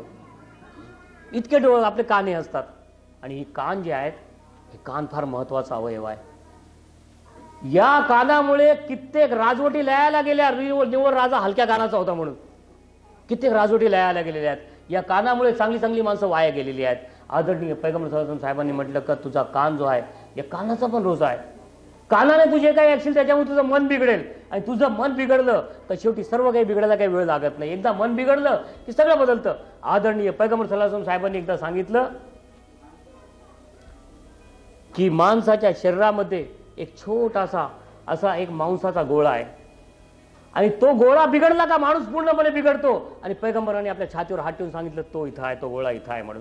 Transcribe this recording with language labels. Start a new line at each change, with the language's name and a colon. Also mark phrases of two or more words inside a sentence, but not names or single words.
Marathi: इतके डोळे आपले कान हे असतात. आणि ही कान जे आहेत हे कान फार महत्वाचा अवयव आहे. या कानामुळे कित्येक राजवटी लयाला गेल्या. निव्वळ राजा हलक्या कानाचा होता म्हणून कित्येक राजवटी लयाला गेलेल्या आहेत. या कानामुळे चांगली चांगली माणसं वाया गेलेली आहेत. आदरणीय पैगंबर
Arabic: صلى الله عليه وسلم
Marathi: साहेबांनी म्हटलं का तुझा कान जो आहे या कानाचा पण रोजा आहे. कानाने तुझे काही ऐकशील त्याच्यामुळे तुझं मन बिघडेल, आणि तुझं मन बिघडलं तर शेवटी सर्व काही बिघडायला काही वेळ लागत नाही. एकदा मन बिघडलं की सगळं बदलतं. आदरणीय पैगंबर
Arabic: صلى الله عليه وسلم
Marathi: साहेबांनी एकदा सांगितलं की माणसाच्या शरीरामध्ये एक छोटासा असा एक मांसाचा गोळा आहे, आणि तो गोळा बिघडला का माणूस पूर्णपणे बिघडतो. आणि पैगंबरांनी आपल्या छातीवर हात ठेवून सांगितलं तो इथं आहे, तो गोळा इथं आहे म्हणून.